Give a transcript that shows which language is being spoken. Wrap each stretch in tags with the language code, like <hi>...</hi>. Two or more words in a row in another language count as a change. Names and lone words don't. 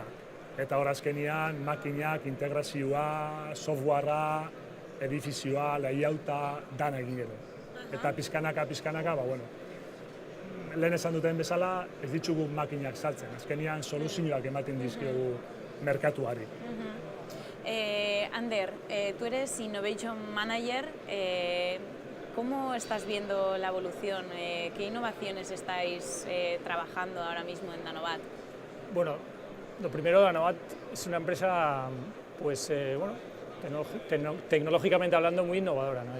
<eu>Eta hor azkenean makinak, integrazioa, softwarea, edifizioa, layouta, dana egin edo. Eta pizkanaka, lehen esan duten bezala, ez ditugu makinak saltzen. Azkenean soluzioak ematen dizkiogu merkatuari.</eu> <es>Ander, tú eres</es> <en>Innovation Manager.</en> <es>¿Cómo estás viendo la evolución? ¿Qué innovaciones estáis trabajando ahora mismo en Danovat? Bueno, lo primero, Danovat es una empresa, tecnológicamente hablando, muy innovadora, ¿no?</es>